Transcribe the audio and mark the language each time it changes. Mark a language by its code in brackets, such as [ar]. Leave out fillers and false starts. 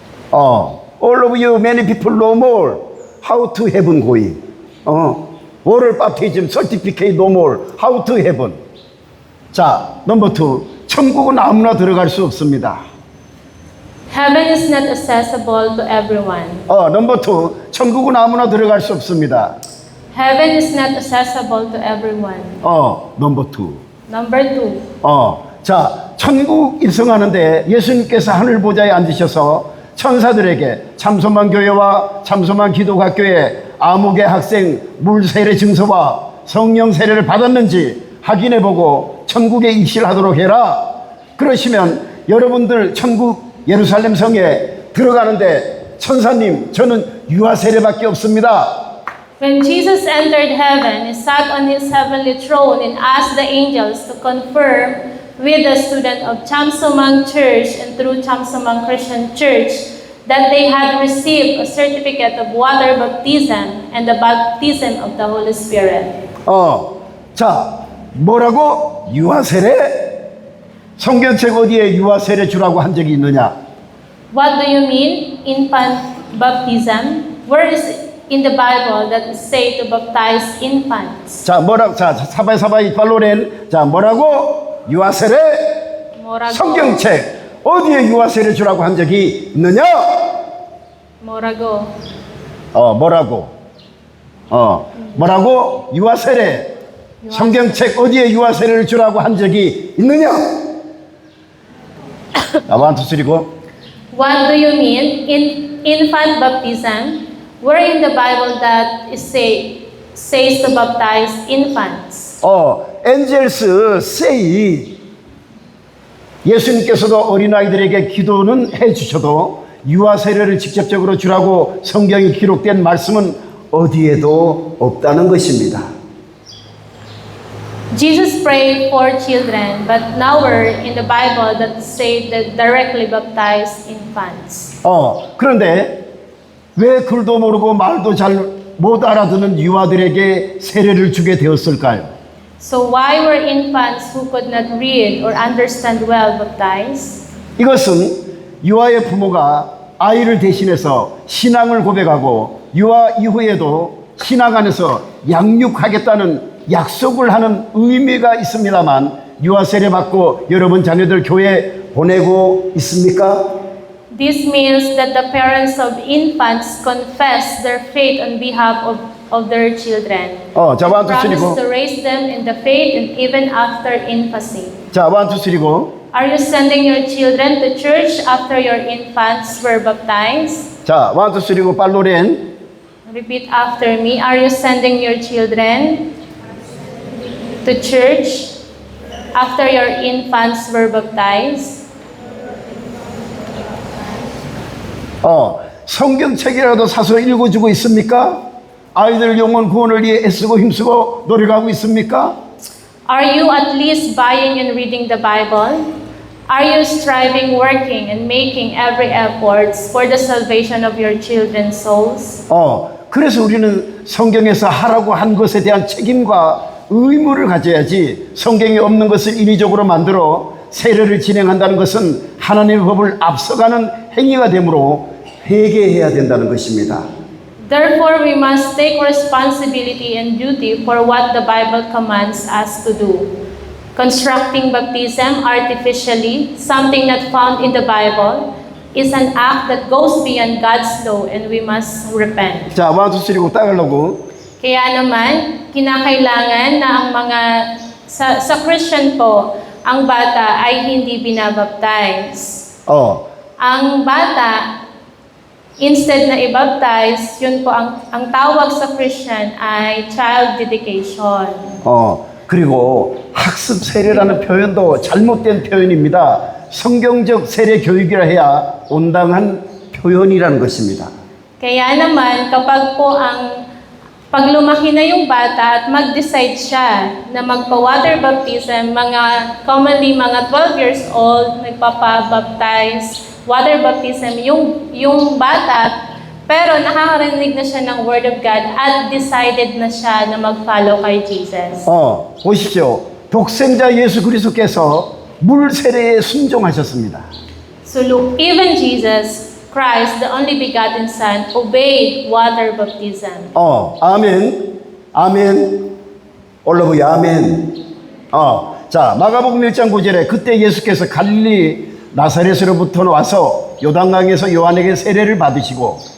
[en] All of you, many people know more how to heaven going. water baptism certificate no more. How to heaven. 자, 넘버 2. [ko] 천국은 아무나 들어갈 수 없습니다. [en] Heaven is not accessible to everyone. [ko] 넘버 2. 천국은 아무나 들어갈 수 없습니다. [en] Heaven is not accessible to everyone. [ko] 넘버 2. [en] Number 2. [ko] 자, 천국 입성하는데 예수님께서 하늘 보좌에 앉으셔서 천사들에게 참소만 교회와 참소만 기독학교에 아무개 학생 물세례 증서와 성령 세례를 받았는지 확인해보고 천국에 입실하도록 해라. 그러시면 여러분들 천국 예루살렘 성에 들어가는데 천사님, 저는 유아 세례밖에 없습니다. [en] When Jesus entered heaven, he sat on his heavenly throne and asked the angels to confirm with the student of Chamsomang Church and through Chamsomang Christian Church that they had received a certificate of water baptism and the baptism of the Holy Spirit. [ko] 자, 뭐라고? 유아 세례? 성경책 어디에 유아 세례 주라고 한 적이 있느냐? [en] What do you mean, infant baptism? Where is it in the Bible that it say to baptize infants? [ko] 자, 뭐라고? 자, 사바이 발로렌. 자, 뭐라고? 유아 세례? Morago. 성경책 어디에 유아 세례 주라고 한 적이 있느냐? Morago. 뭐라고? 뭐라고? 유아 세례. 성경책 어디에 유아 세례를 주라고 한 적이 있느냐? [en] 원투 쓰리고. What do you mean, infant baptism? Where in the Bible that it says to baptize infants? 엔젤스 세이. [ko] 예수님께서도 어린아이들에게 기도는 해주셔도 유아 세례를 직접적으로 주라고 성경에 기록된 말씀은 어디에도 없다는 것입니다. [en] Jesus prayed for children, but nowhere in the Bible that say that directly baptize infants. [ko] 그런데 왜 글도 모르고 말도 잘 못 알아듣는 유아들에게 세례를 주게 되었을까요? [en] So why were infants who could not read or understand well baptized? [ko] 이것은 유아의 부모가 아이를 대신해서 신앙을 고백하고 유아 이후에도 신앙 안에서 양육하겠다는 약속을 하는 의미가 있습니다만 유아 세례 받고 여러분 자녀들 교회 보내고 있습니까? [en] This means that the parents of infants confess their faith on behalf of their children. [ko] 자, [en] And 원투 쓰리고. promise to raise them in the faith and even after infancy. 자, 원투 쓰리고. Are you sending your children to church after your infants were baptized? 자, 원투 쓰리고 발로렌. Repeat after me. Are you sending your children to church after your infants were baptized? [ko] 성경책이라도 사서 읽어주고 있습니까? 아이들 영혼 구원을 위해 애쓰고 힘쓰고 노력하고 있습니까? [en] Are you at least buying and reading the Bible? Are you striving, working, and making every effort for the salvation of your children's souls? [ko] 그래서 우리는 성경에서 하라고 한 것에 대한 책임과 의무를 가져야지 성경에 없는 것을 인위적으로 만들어 세례를 진행한다는 것은 하나님의 법을 앞서가는 행위가 되므로 회개해야 된다는 것입니다. [en] Therefore, we must take responsibility and duty for what the Bible commands us to do. Constructing baptism artificially, something not found in the Bible, is an act that goes beyond God's law and we must repent. [ko] 자, [en] 원투 쓰리고 [ko] 따르려고. [tl] Kaya naman, kinakailangan na ang mga sa Christian po, ang bata ay hindi binabaptize. Ang bata, instead na i-baptize, yun po ang tawag sa Christian ay [en] child dedication. [ko] 그리고 학습 세례라는 표현도 잘못된 표현입니다. 성경적 세례 교육이라 해야 온당한 표현이라는 것입니다. [tl] Kaya naman, kapag po pag lumaki na yung bata at mag-decide siya na magpa-water baptism, commonly mga 12 years old, nagpapa-baptize, water baptism, yung bata, pero nakakarinig na siya ng [en] Word of God [tl] at decided na siya na mag-follow kay Jesus. [ko] 보십시오. 독생자 예수 그리스도께서 물 세례에 순종하셨습니다. [en] So look, even Jesus Christ, the only begotten Son, obeyed water baptism. [ko] 아멘. 아멘. 올라보야 아멘. 자, 마가복음 1장 9절에 그때 예수께서 갈릴리 나사렛으로부터 와서 요단강에서 요한에게 세례를 받으시고